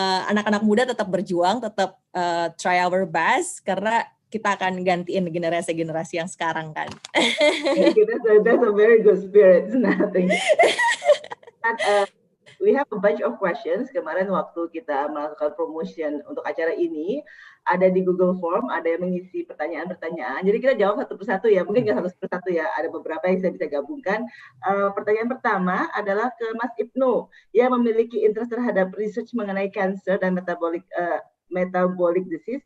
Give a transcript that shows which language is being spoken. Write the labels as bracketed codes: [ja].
[id] Anak-anak muda tetap berjuang, tetap [en] try our best [id] karena kita akan gantiin generasi-generasi yang sekarang kan. [en] That's a very good spirit. Nothing. We have a bunch of questions. [id] Kemarin waktu kita melakukan promotion untuk acara ini, ada di Google Form, ada yang mengisi pertanyaan-pertanyaan. Jadi kita jawab satu persatu ya, mungkin nggak satu persatu ya, ada beberapa yang saya bisa gabungkan. Pertanyaan pertama adalah ke Mas Ibnu, yang memiliki interest terhadap research mengenai cancer dan metabolic disease.